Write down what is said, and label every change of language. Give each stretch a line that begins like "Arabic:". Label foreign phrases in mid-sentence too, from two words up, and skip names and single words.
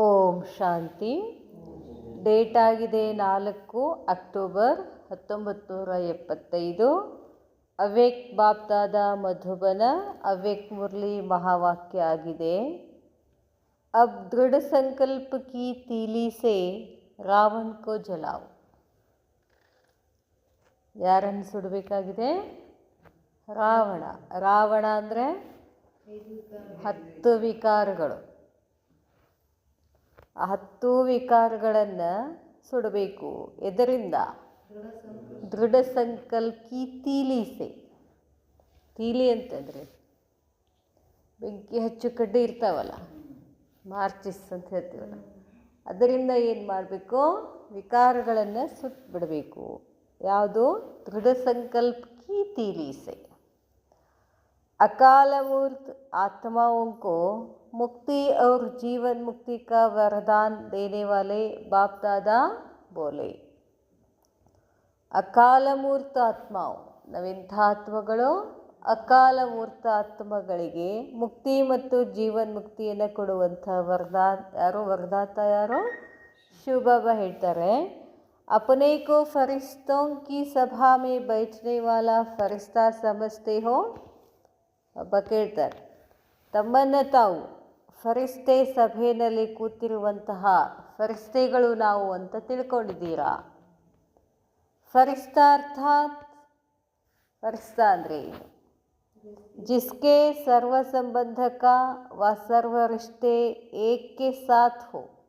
Kannada: ಓಂ ಶಾಂತಿ. ಡೇಟ್ ಆಗಿದೆ 4 ಅಕ್ಟೋಬರ್ 1975. ಅವ್ಯಕ್ತ ಬಾಪ್ದಾದ ಮಧುಬನ ಅವ್ಯಕ್ತ ಮುರಳಿ ಮಹಾವಾಕ್ಯ ಆಗಿದೆ.
Hindi: अब दृढ़ संकल्प की तीली से रावण को जलाओ.
Kannada: ಯಾರನ್ನು ಸುಡಬೇಕಾಗಿದೆ? ರಾವಣ. ರಾವಣ ಅಂದರೆ 10 ವಿಕಾರಗಳು. ಆ 10 ವಿಕಾರಗಳನ್ನು ಸುಡಬೇಕು. ಎದರಿಂದ?
Hindi: दृढ़ संकल्प की तीली से.
Kannada: ತೀಲಿ ಅಂತಂದರೆ ಬೆಂಕಿ ಹಚ್ಚು ಕಡ್ಡಿ ಇರ್ತಾವಲ್ಲ, ಮಾರ್ಚಿಸ್ ಅಂತ ಹೇಳ್ತೀವಲ್ಲ, ಅದರಿಂದ ಏನು ಮಾಡಬೇಕು? ವಿಕಾರಗಳನ್ನು ಸುಟ್ಟಬಿಡಬೇಕು. ಯಾವುದು?
Hindi: दृढ़ संकल्प की तीली से. अकाल मूर्त आत्माओं को मुक्ति और जीवन मुक्ति का वरदान देने वाले बाप दादा बोले. अकाल मूर्त आत्माओं,
Kannada: ನಾವೆಂಥ ಆತ್ಮಗಳು? ಅಕಾಲ ಮೂರ್ತ ಆತ್ಮಗಳಿಗೆ ಮುಕ್ತಿ ಮತ್ತು ಜೀವನ್ ಮುಕ್ತಿಯನ್ನು ಕೊಡುವಂಥ ವರದಾನ ಯಾರು? ವರದಾತ ಯಾರು? ಶಿವಬಾಬಾ ಹೇಳ್ತಾರೆ,
Hindi: अपने को फरिश्तों की सभा में बैठने वाला फरिश्ता समझते हो?
Kannada: ಒಬ್ಬ ಕೇಳ್ತಾರೆ, ತಮ್ಮನ್ನು ತಾವು ಫರಿಸ್ತೆ ಸಭೆಯಲ್ಲಿ ಕೂತಿರುವಂತಹ ಫರಿಸ್ತೆಗಳು ನಾವು ಅಂತ ತಿಳ್ಕೊಂಡಿದ್ದೀರಾ? ಫರಿಸ್ತಾ ಅರ್ಥಾತ್ ಫರಿಸ್ತಾ ಅಂದರೆ ಏನು?
Hindi: जिसके सर्व संबंध व सर्व रिश्ते एक के साथ हो.